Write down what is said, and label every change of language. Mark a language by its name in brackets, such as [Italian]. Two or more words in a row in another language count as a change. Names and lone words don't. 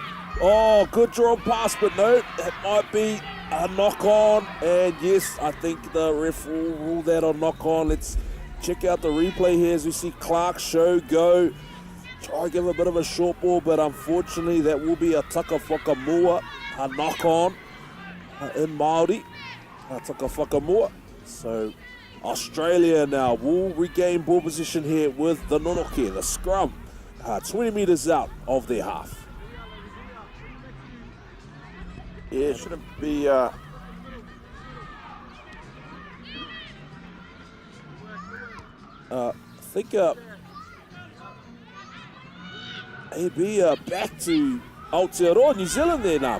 [English] Oh, good drawn pass, but no, that might be a knock-on. And yes, I think the ref will rule that on knock-on. Let's check out the replay here as we see Clark show go. Try to give a bit of a short ball, but unfortunately that will be a [Māori] taka whakamua, [English] a knock-on in Māori. [Māori] Taka whakamua. [English] So Australia now will regain ball position here with the nonoke, the scrum, 20 meters out of their half. Yeah, it shouldn't be I think maybe back to Aotearoa New Zealand there now.